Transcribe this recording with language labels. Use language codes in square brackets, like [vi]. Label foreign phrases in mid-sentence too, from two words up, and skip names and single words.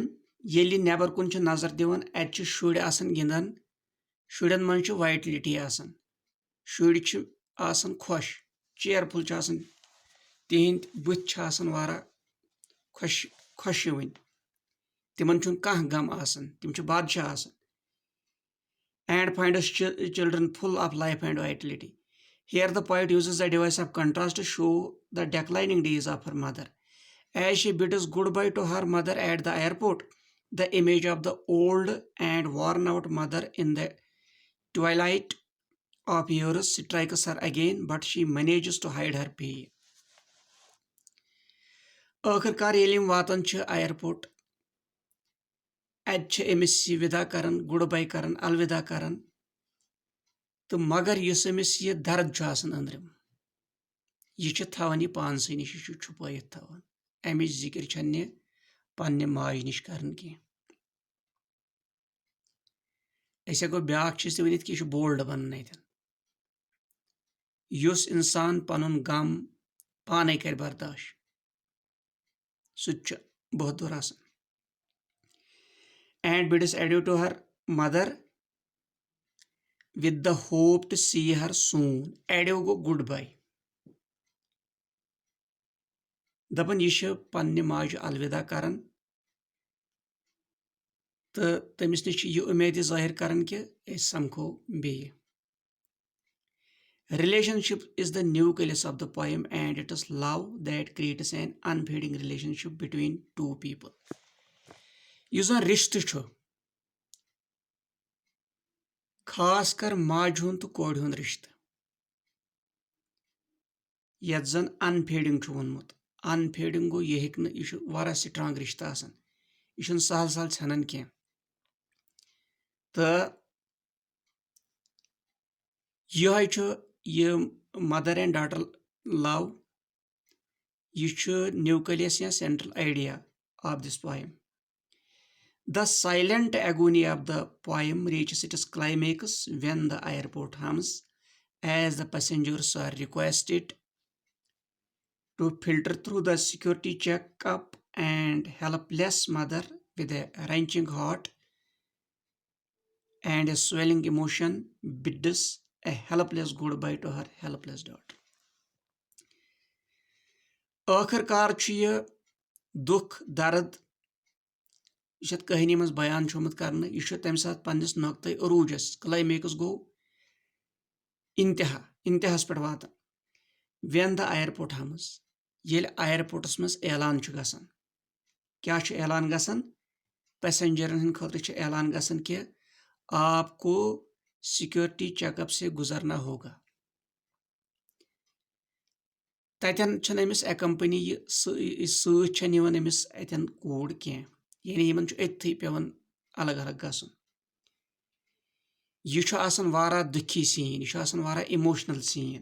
[ks] ییٚلہِ یہِ نٮ۪بر کُن چھِ نظر دِوان اتہِ چھِ شُرۍ آسان گِنٛدان. شُرٮ۪ن منٛز چھِ وایٹلٹی آسان. شُرۍ چھِ آسان خۄش چیرفُل چھِ آسان. تِہنٛدۍ بٕتھۍ چھِ آسان واریاہ خۄشوٕنۍ. تِمن چھُنہٕ کانٛہہ غم آسان. تِم چھِ بادشاہ آسان. [en] And finds children full of life and vitality. Here the poet uses the device of contrast to show the declining days of her mother. As she bids goodbye to her mother at the airport, the image of the old and worn out mother in the twilight of years strikes her again, but she manages to hide her pain. [ks] ٲخٕرکار ییٚلہِ یِم واتان چھِ اَیرپورٹ اتہِ چھِ أمِس یہِ وِدا کران [en] good bye [ks] کران الوِدا کران تہٕ مگر یُس أمِس یہِ درد چھُ آسان أنٛدرِم یہِ چھِ تھاوان یہِ پانسٕے نِش. یہِ چھُ چھُپٲیِتھ تھاوان. امِچ ذِکر چھنہٕ یہِ پننہِ ماجہِ نِش کران کینٛہہ. أسۍ ہٮ۪کو بیٛاکھ چیٖز تہِ ؤنِتھ کہِ یہِ چھُ بولڈ بنان اتٮ۪ن. یُس انسان پنُن غم پانے کرِ برداش سُہ تہِ چھُ بہادُر آسان. [en] And bids adieu to her mother with the hope to see her soon. [ks] Adieu گوٚو [en] good bye. [ks] دپان یہِ چھِ پننہِ ماجہِ الوِدا کران تہٕ تٔمِس نِش چھِ یہِ اُمید ظٲہر کران کہِ أسۍ سمکھو بیٚیہِ. [en] Relationship is the nucleus of the poem and it is love that creates an unfading relationship between two people. [ks] یُس زن رِشتہٕ چھُ خاص کر ماجہِ ہُنٛد تہٕ کورِ ہُنٛد رِشتہٕ یتھ زن انفیڈنگ چھُ ووٚنمُت. انفیڈنگ گوٚو یہِ ہیٚکہِ نہٕ یہِ چھُ واریاہ سٹرانگ رِشتہٕ آسان. یہِ چھُنہٕ سہل سہل ژھٮ۪نان کینٛہہ. تہٕ یِہوے چھُ یہِ [en] mother and daughter love. [ks] یہِ چھُ [en] نیوکلِیس یا central idea of this poem. The silent agony of the poem reaches its climax when the airport hums as the passengers are requested to filter through the security checkup and helpless mother with a wrenching heart and a swelling emotion bids a helpless goodbye to her helpless daughter. [ks] ٲخٕرکار چھُ یہِ دُکھ درد یہِ چھِ اتھ کہانی منٛز بیان چھُ آمُت کرنہٕ. یہِ چھُ تمہِ ساتہٕ پننِس نۄقطے عروٗجس کلایمیکس گوٚو انتہاہس پٮ۪ٹھ واتان. [en] when the airport hums [ks] ییٚلہِ اَیرپورٹس منٛز اعلان چھُ گژھان. کیٛاہ چھُ اعلان گژھان؟ پیسنجرن ہٕنٛدِ خٲطرٕ چھُ اعلان گژھان کہِ [ur] آپ کو سِکیورٹی چیک اپ سے گُزرنا ہوگا. [ks] تتٮ۪ن چھنہٕ أمِس ایکمپنی سۭتۍ چھنہٕ یِوان أمِس اتٮ۪ن کوٗر کینٛہہ. یعنی یِمن چھُ أتتھٕے پیٚوان الگ الگ گژھن۔ یہِ وارٕ دُکھی سین، یہِ وارٕ [en] emotional scene.